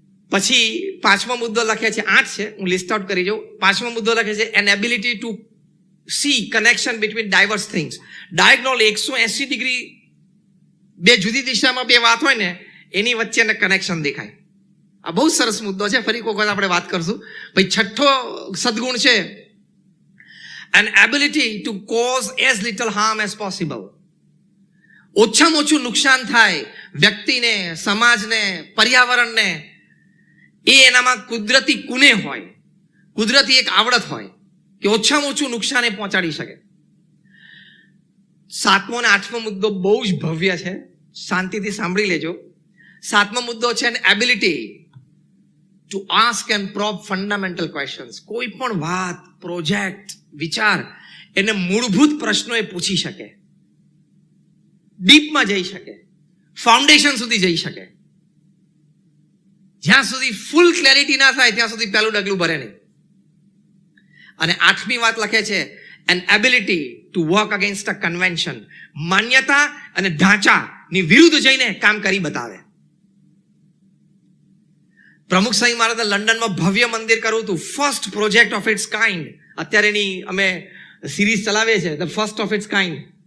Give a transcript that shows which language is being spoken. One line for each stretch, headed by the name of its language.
Gujarati: પછી 5મો મુદ્દો લખ્યા છે, 8 છે, હું લિસ્ટ આઉટ કરી જાઉં. 5મો મુદ્દો લખે છે
English: An ability to see connection between diverse things.
Gujarati: Diagonal 180 degree, 2 જુદી દિશામાં 2 વાત હોય ને એની વચ્ચે એને કનેક્શન દેખાય. આ બહુ સરસ મુદ્દો છે, ફરી કોઈ વખત આપણે વાત કરશું. ભાઈ 6થો સદગુણ છે
English: an ability to cause as little harm as possible.
Gujarati: ઓછામાં ઓછું નુકસાન થાય વ્યક્તિને, સમાજને, પર્યાવરણને, એ એનામાં કુદરતી કુને હોય, કુદરતી એક આવડત હોય કે ઓછામાં ઓછું નુકસાન એ પહોંચાડી શકે. 7મો અને 8મો મુદ્દો બહુ જ ભવ્ય છે, શાંતિથી સાંભળી લેજો. 7મો મુદ્દો છે
English: an ability to ask and probe fundamental questions.
Gujarati: કોઈ પણ વાત, પ્રોજેક્ટ, વિચાર, એને મૂળભૂત પ્રશ્નો એ પૂછી શકે, ડીપમાં જઈ શકે, ફાઉન્ડેશન સુધી જઈ શકે. જ્યાં સુધી ફૂલ ક્લેરિટી ના થાય ત્યાં સુધી પહેલું ડગલું ભરે નહીં. અને 8મી વાત લખે છે
English: an ability to work against a convention.
Gujarati: માન્યતા અને ઢાંચાની વિરુદ્ધ જઈને કામ કરી બતાવે. પ્રમુખ સ્વામી મહારાજે લંડનમાં ભવ્ય મંદિર કરવું હતું,
English: First project of its kind.
Gujarati: અત્યારે એની અમે સિરીઝ ચલાવીએ છીએ,
English: The first of its kind.